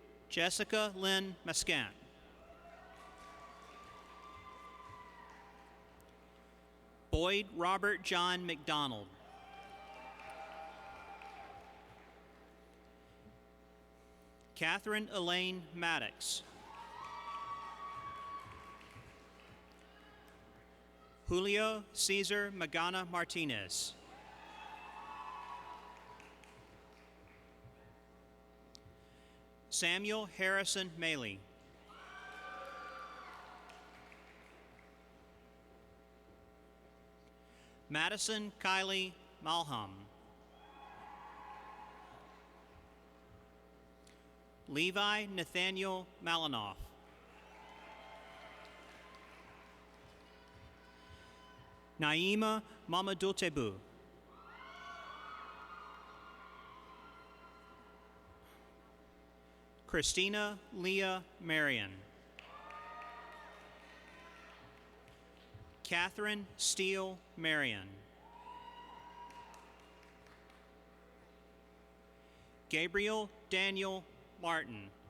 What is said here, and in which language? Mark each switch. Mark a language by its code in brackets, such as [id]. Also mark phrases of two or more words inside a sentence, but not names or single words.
[en] Jessica Lynn Mascant. Boyd Robert John McDonald. Catherine Elaine Maddox. Julio Cesar Magana Martinez. Samuel Harrison Maley. Madison Kylie Malham. Levi Nathaniel Malinoff. Naima Mamadultebu. Christina Leah Marion. Catherine Steele Marion. Gabriel Daniel Martin.